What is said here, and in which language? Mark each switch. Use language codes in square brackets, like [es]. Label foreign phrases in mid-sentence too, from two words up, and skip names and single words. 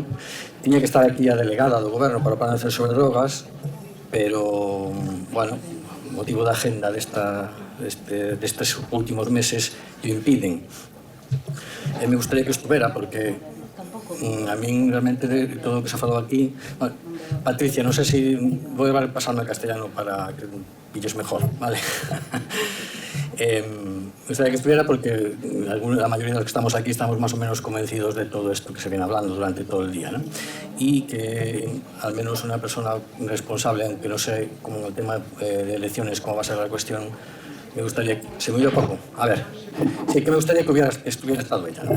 [gl] Tiña que estar aquí a delegada do Goberno para o Plan de Acción sobre Drogas, pero, bueno, o motivo da agenda destes últimos meses o impiden. [es] Me gustaría que estuvera, [gl] porque a min realmente de todo o que se ha falado aquí... Bueno, Patricia, non sei se vou pasando a castellano para que pilles mejor, vale? [es] Me gustaría que estuviera porque la mayoría de los que estamos aquí estamos más o menos convencidos de todo esto que se viene hablando durante todo el día, ¿no? Y que al menos una persona responsable, aunque no sé como el tema de elecciones cómo va a ser la cuestión, me gustaría, se me oye poco, a ver, sí que me gustaría que estuviera estado ella, ¿no?